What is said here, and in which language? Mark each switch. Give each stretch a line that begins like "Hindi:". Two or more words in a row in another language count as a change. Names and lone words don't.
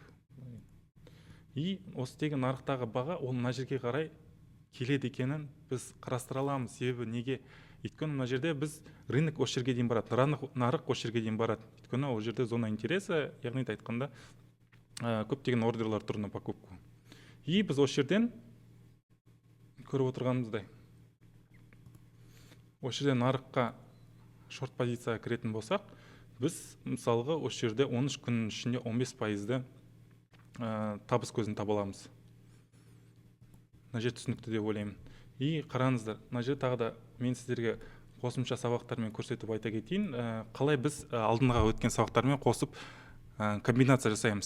Kazakh: И осы деген нарықтағы баға, ол мына жерге қарай келеді екенін біз қарастыра аламыз. Себебі неге? Өйткені мына жерде біз рынок осы жерге дейін барады, нарық осы жерге дейін барады. Өйткені ол жерде
Russian: зона интереса,
Kazakh: яғни айтқанда көптеген ордерлар тұр
Russian: на покупку.
Kazakh: И біз осы жерден көріп отырғанымыздай, осы жерде нарыққа шорт позицияға кіретін болсақ, біз мысалға осы жерде 13 күннің ішінде 15%-ді табыс көзін таба аламыз. Мына жер түсінікті деп ойлаймын. И қараңыздар, мына жер тағы да мен сіздерге қосымша сабақтармен көрсетіп айта кетейін, қалай біз алдыңға өткен сабақтармен қосып комбинация жасаймыз.